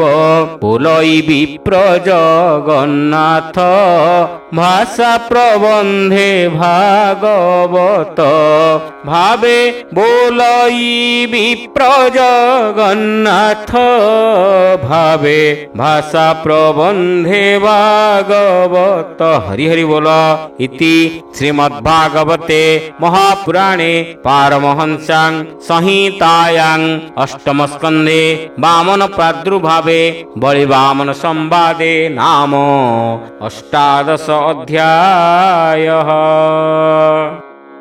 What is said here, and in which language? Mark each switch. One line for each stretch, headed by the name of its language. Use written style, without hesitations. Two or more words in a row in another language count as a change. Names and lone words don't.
Odia: ବୋଲଇ ବିପ୍ର ଜଗନ୍ନାଥ ଭାଷା ପ୍ରବନ୍ଧେ ଭାଗବତ ଭାବେ ବୋଲଇ ବିପ୍ର ଜଗନ୍ନାଥ ଭାବେ ଭାଷା ପ୍ରବନ୍ଧେ ଭାଗବତ। ହରି ହରି ବୋଲ।
Sanskrit: ଇତି ଶ୍ରୀମଦ୍ଭାଗବତେ ମହାପୁରାଣେ ପାରମହଂସ୍ୟାଂ ସଂହିତାୟାଂ অষ্টম স্কন্ধে বামন প্রাদুর্ভাবে বলি বামন সংবাদে নাম অষ্টাদশ অধ্যায়।